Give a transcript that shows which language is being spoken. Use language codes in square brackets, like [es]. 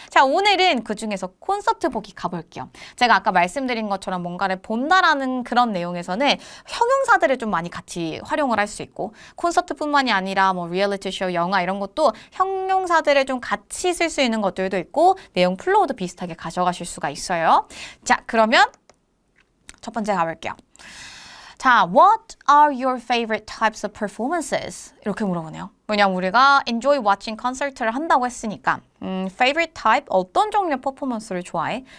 [ko] 자, 오늘은 그중에서 콘서트 보기 가볼게요. 제가 아까 말씀드린 것처럼 뭔가를 본다라는 그런 내용에서는 형용사들을 좀 많이 같이 활용을 할 수 있고 콘서트뿐만이 아니라 뭐 리얼리티 쇼, 영화 이런 것도 형용사들을 좀 같이 쓸 수 있는 것들도 있고 내용 플로우도 비슷하게 가져가실 수가 있어요. 자, 그러면 첫 번째 가볼게요. [en] 자, what are your favorite types of performances? [ko] 이렇게 물어보네요. 왜냐면 우리가 [en] enjoy watching concert [ko] 를 한다고 했으니까 [en] favorite type, [ko] 어떤 종류의 퍼포먼스를 좋아해?